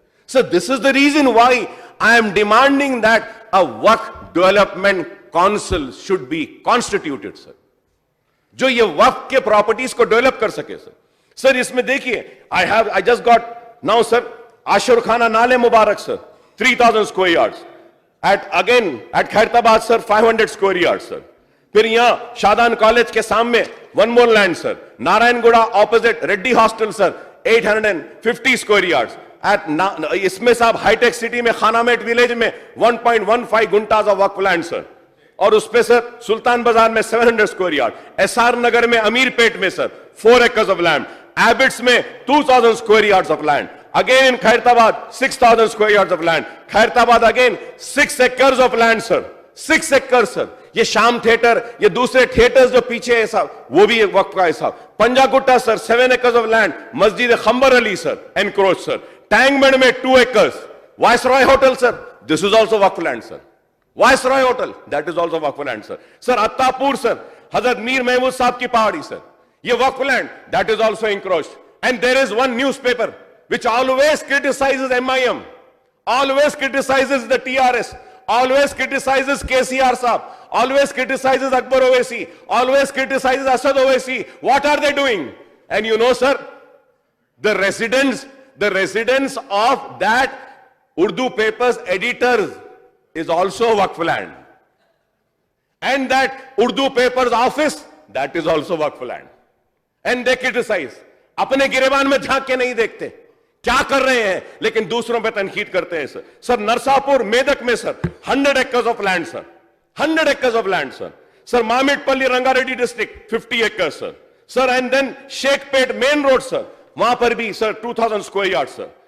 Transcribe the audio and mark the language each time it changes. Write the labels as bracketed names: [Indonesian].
[English] sir this is the reason why I am demanding that a Waqf development council should be constituted sir, [Hindi] जो ये वक्फ के properties को develop कर सके sir. [English] Sir इसमें देखिए, I just got now sir Ashur Khana Nale Mubarak sir, 3000 square yards. At Khairatabad sir, 500 square yards sir. [Hindi] फिर यहां शादान कॉलेज के सामने [English] one more land [Hindi] sir. [English] Narayanguda opposite Reddy hostel sir, 850 square yards. [Hindi] इसमें साहब हाईटेक सिटी में खानामेट विलेज में 1.15 guntas of Waqf land sir. और उस पे सर सुल्तान बाजार में 700 स्क्वायर यार्ड, एसआर नगर में अमीरपेट में sir [English] 4 acres of land, [Hindi] Abids में [English] 2000 square yards of land. Again in Khairtabad, 6,000 square yards of land. Khairtabad again, 6 acres of land, sir. 6 acres, sir. [Hindi] ये शाम थिएटर, ये दूसरे थिएटर्स जो पीछे है साहब, वो भी एक वक्त का है साहब. [English] Panjagutta sir, 7 acres of land. Masjid Khambar Ali sir, encroach sir. टैंगमेंड में 2 acres. Viceroy hotel sir, this is also Waqf land sir. Viceroy hotel, that is also Waqf land sir. Sir Attapur sir, Hazrat Mir Mahmood Sahab की पहाड़ी sir, ये Waqf land, that is also encroached. And there is one newspaper which always criticizes MIM, always criticizes the TRS, always criticizes KCR Saab, always criticizes Akbar Owaisi, always criticizes Asad Owaisi. What are they doing? And you know, sir, the residents of that Urdu papers, editors, is also Waqf land. And that Urdu paper's office, that is also Waqf land. And they criticize. [Hindi] अपने गिरेबान में झांक के नहीं देखते क्या कर रहे हैं, लेकिन दूसरों पे तनकीद करते हैं सर. [English] Sir Narsapur Medak में sir 100 acres of land sir, 100 acres of land sir. Sir Mamitpalli Rangareddy district 50 acres sir. Sir and then Shaikpet main road sir, [Hindi] वहां पर भी [English] Sir 2000 square yards sir.